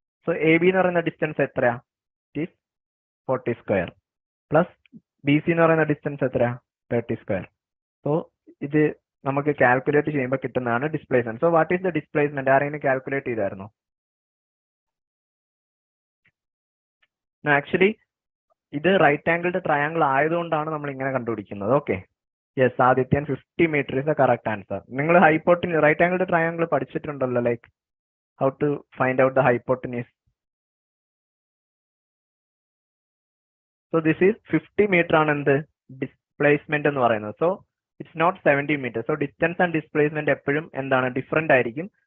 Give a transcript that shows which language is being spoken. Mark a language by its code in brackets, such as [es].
[ml] So A B എന്ന് പറയുന്ന distance എത്രയാ? It is 40 square plus B C എന്ന് പറയുന്ന ഡിസ്റ്റൻസ് എത്രയാ? 30 സ്ക്വയർ. സോ ഇത് നമുക്ക് കാൽക്കുലേറ്റ് ചെയ്യുമ്പോൾ കിട്ടുന്നതാണ് displacement. [en] So what is the displacement? ആരെങ്കിലും calculate ചെയ്തായിരുന്നോ? [ml] ആക്ച്വലി ഇത് റൈറ്റ് ആംഗിൾഡ് ട്രയാങ്കിൾ ആയതുകൊണ്ടാണ് നമ്മൾ ഇങ്ങനെ കണ്ടുപിടിക്കുന്നത്. Okay [en] Yes, Adithyan 50 meter is the correct answer. [ml] നിങ്ങൾ ഹൈപ്പോട്ടിന് right angle triangle പഠിച്ചിട്ടുണ്ടല്ലോ, like how to find out the hypotenuse. So this is 50 meter ആണ് എന്ത് displacement എന്ന് പറയുന്നത്. So it's not 70 meter. So distance and displacement എപ്പോഴും എന്താണ് ഡിഫറെന്റ് ആയിരിക്കും.